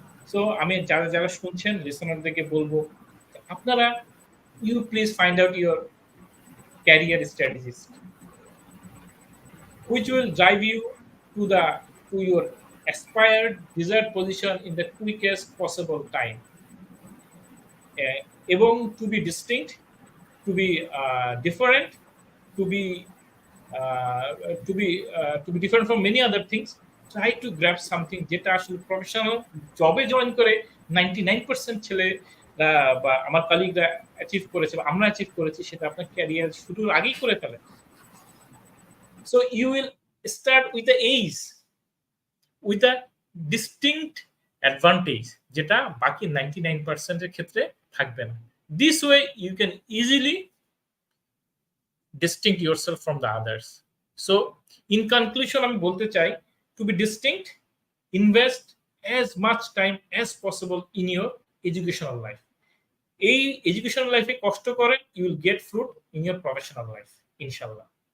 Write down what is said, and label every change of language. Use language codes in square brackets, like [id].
[bn] So আমি যারা যারা শুনছেন লিসনারদেরকে বলবো আপনারা [en] you please find out your career strategies which will drive you to your aspired desired position in the quickest possible time, [bn] এবং [en] to be distinct, to be different, to be uh, to be different from many other things. Try to grab something [bn] যেটা আসলে professional জবে join করে 99% ছেলে বা আমার কলিগরা achieve করেছে বা আমরা অ্যাচিভ করেছি, সেটা আপনার ক্যারিয়ার শুরুর আগেই করে ফেলে। [en] so you will start with the edge, with the distinct advantage [bn] যেটা বাকি 99% এর ক্ষেত্রে থাকবে না। [en] This way you can easily distinct yourself from the others. So in conclusion [bn] আমি বলতে চাই [en] to be distinct, invest as much time as possible in your educational life. [bn] এই এডুকেশনাল লাইফে কষ্ট করেন, [en] you will get fruit in your professional life inshallah.